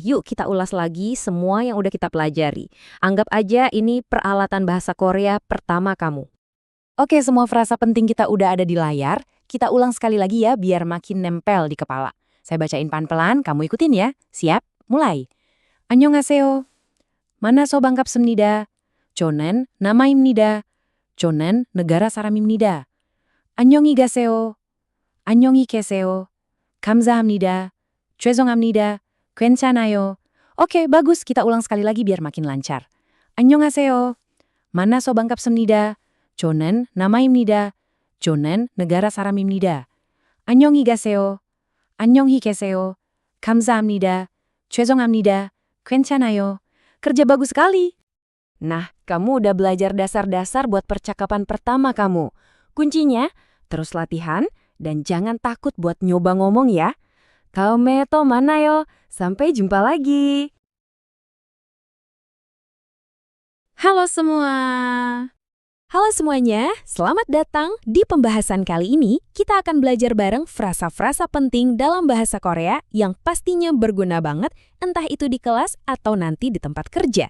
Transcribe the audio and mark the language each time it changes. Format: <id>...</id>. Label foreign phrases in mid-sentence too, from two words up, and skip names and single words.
<id>Yuk kita ulas lagi semua yang udah kita pelajari. Anggap aja ini peralatan bahasa Korea pertama kamu. Oke, semua frasa penting kita udah ada di layar. Kita ulang sekali lagi ya biar makin nempel di kepala. Saya bacain pelan-pelan, kamu ikutin ya. Siap? Mulai.</id> <ko>안녕하세요. 만나서 반갑습니다. 저는 남아입니다. 저는 negara 사람입니다. 안녕히 가세요. 안녕히 계세요. 감사합니다. 죄송합니다. 괜찮아요.</ko> <id>Oke, bagus. Kita ulang sekali lagi biar makin lancar.</id> <ko>안녕하세요. 만나서 반갑습니다. 저는 남아입니다. 저는 negara 사람입니다. 안녕히 가세요. 안녕히 계세요. 감사합니다. 죄송합니다. 괜찮아요.</ko> <id>Kerja bagus sekali. Nah, kamu udah belajar dasar-dasar buat percakapan pertama kamu. Kuncinya, terus latihan, dan jangan takut buat nyoba ngomong ya.</id> <ko>다음에 또 만나요.</ko> <id>Sampai jumpa lagi. Halo semua. Halo semuanya, selamat datang. Di pembahasan kali ini, kita akan belajar bareng frasa-frasa penting dalam bahasa Korea yang pastinya berguna banget, entah itu di kelas atau nanti di tempat kerja.</id>